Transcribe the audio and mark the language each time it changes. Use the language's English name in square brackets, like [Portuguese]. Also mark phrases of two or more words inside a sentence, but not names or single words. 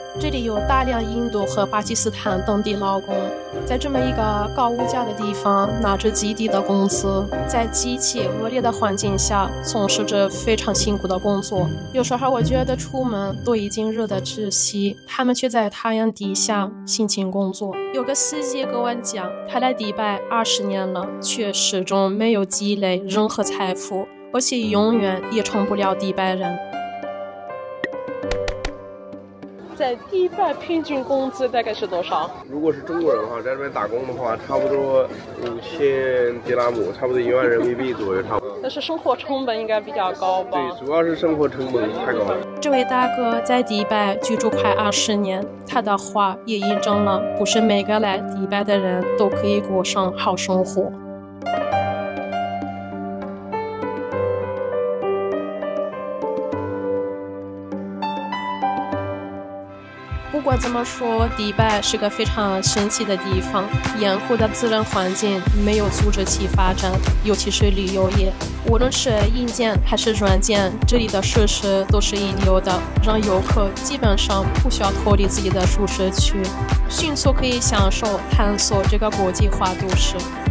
[Chinese] 這裡有大量印度和巴基斯坦等地勞工，在這麼一個高物價的地方，拿着極低的工資，在極其惡劣的環境下，從事着非常辛苦的工作。有時候我覺得出門都已經熱得窒息，他們卻在太陽底下辛勤工作。有個司機跟我講，他來迪拜20年了，卻始終沒有積累任何財富，而且永遠也成不了迪拜人。在迪拜平均工資大概是多少？如果是中國人的話，在這邊打工的話，差不多5000迪拉姆，差不多1萬人民幣左右，差不多。但是生活成本應該比較高吧？對，主要是生活成本太高了。這位大哥在迪拜居住快20年，他的話也印證了，不是每個來迪拜的人都可以過上好生活。不管怎麼說，迪拜是個非常神奇的地方，嚴酷的自然環境沒有阻止其發展，尤其是旅遊業。無論是硬件還是軟件，這裡的設施都是一流的，讓遊客基本上不需要脫離自己的舒適區，迅速可以享受探索這個國際化都市。